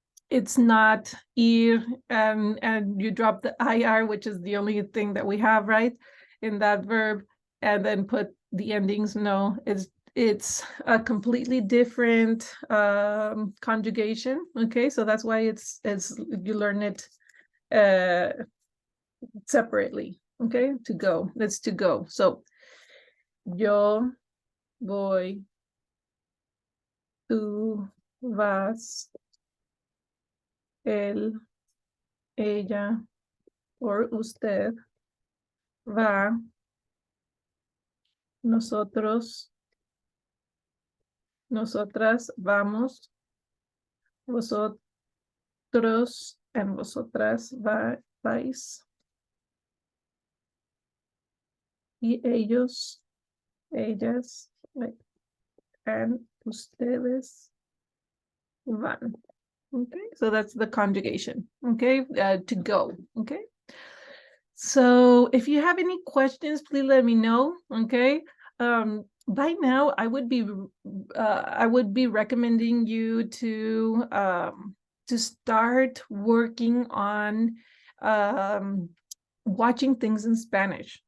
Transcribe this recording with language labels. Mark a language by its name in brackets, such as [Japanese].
[English] It's not ir, and you drop the ir, which is the only thing that we have, right, in that verb, and then put the endings. No, it's a completely different conjugation, okay? So that's why it's you learn it separately, okay? To go, that's to go. So [Spanish] yo voy, tú vas, él, ella, [English] or [Spanish] usted va, nosotros, nosotras vamos, vosotros [English] and [Spanish] vosotras vais, y ellos, ellas, [English] and [Spanish] ustedes van. [English] Okay, so that's the conjugation. Okay, to go. Okay, so if you have any questions, please let me know. Okay, by now I would be recommending you to start working on watching things in Spanish.